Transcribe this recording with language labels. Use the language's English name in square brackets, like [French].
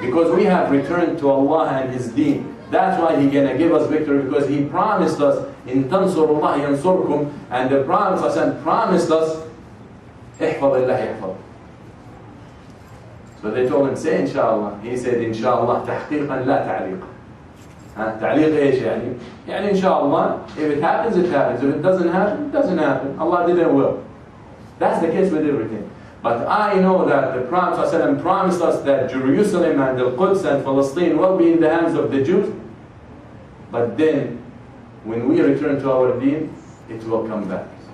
[English] Because we have returned to Allah and His Deen. That's why He's going to give us victory, because He promised us, [Arabic] in tansurullah yansurkum, [English] and the Prophet promised us, [Arabic] ihfadillah yahfad. [English] So they told him, say inshallah. He said, inshallah, [Arabic] tahqiqan la ta'liq. تعليق ايش يعني؟ يعني إن شاء الله, [English] if it happens, it happens. If it doesn't happen, it doesn't happen. Allah didn't will. That's the case with everything. But I know that the Prophet ﷺ promised us that Jerusalem and Al-Quds and Palestine will be in the hands of the Jews. But then, when we return to our deen, it will come back.